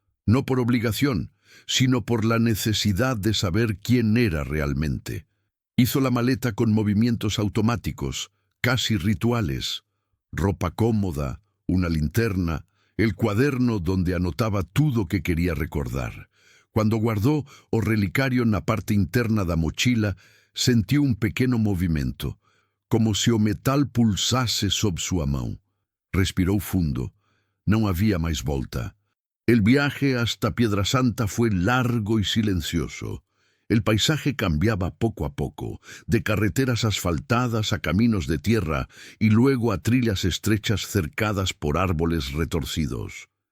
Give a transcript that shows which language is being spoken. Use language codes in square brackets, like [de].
[es] No por obligación, sino por la necesidad de saber quién era realmente. Hizo la maleta con movimientos automáticos, casi rituales. Ropa cómoda, una linterna, el cuaderno donde anotaba todo que quería recordar. Cuando guardó [pt] o relicario na parte interna da mochila, sentiu un pequeno movimento, como se o metal pulsasse sob sua mão. Respirou fundo. Não havia mais volta. [es] El viaje hasta Piedrasanta fue largo y silencioso. El paisaje cambiaba poco a poco, de carreteras asfaltadas a caminos de tierra y luego a trillas estrechas cercadas por árboles retorcidos.